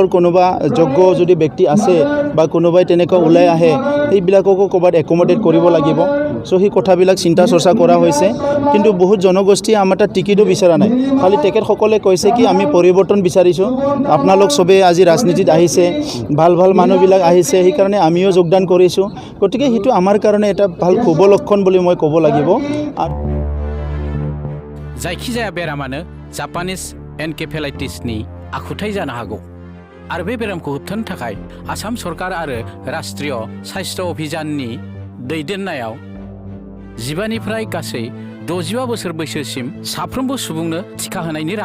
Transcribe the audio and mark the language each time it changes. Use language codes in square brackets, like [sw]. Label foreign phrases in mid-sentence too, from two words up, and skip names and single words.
[as] কোনোবা যোগ্য যদি ব্যক্তি আছে বা কোনোবাই তেনেকুৱা ওলাই আহে সেইবিলাককো ক'ৰবাত একমডেট কৰিব লাগিব সো সেই কথাবিলাক চিন্তা চৰ্চা কৰা হৈছে কিন্তু বহুত জনগোষ্ঠীয়ে আমাৰ তাত টিকেটো বিচৰা নাই খালি তেখেতসকলে কৈছে কি আমি পৰিৱৰ্তন বিচাৰিছোঁ আপোনালোক সবে আজি ৰাজনীতিত আহিছে ভাল মানুহবিলাক আহিছে সেইকাৰণে আমিও যোগদান কৰিছোঁ গতিকে সেইটো আমাৰ কাৰণে এটা ভাল শুভ লক্ষণ বুলি মই ক'ব লাগিব [brx] जायखिजाया बेरामानो जापानिज एनकेफेलाइटिसनि आखुथाय जानो हागौ आरो बे बेरामखौ होबथानो थाखाय आसाम सरकार आरो राष्ट्रीय स्वास्थ्य अभियाननि दैदेननायाव 15 निफ्राय गासै 65 बोसोर बैसोसिम साफ्रोमबो सुबुंनो टिका होनायनि राहा